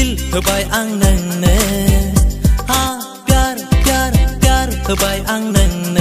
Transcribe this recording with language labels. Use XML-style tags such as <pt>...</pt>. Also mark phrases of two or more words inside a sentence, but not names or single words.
<brx>होबाय आं नोंनो हा</brx> <hi>प्यार प्यार प्यार</hi> <brx>होबाय आं नोंनो</brx>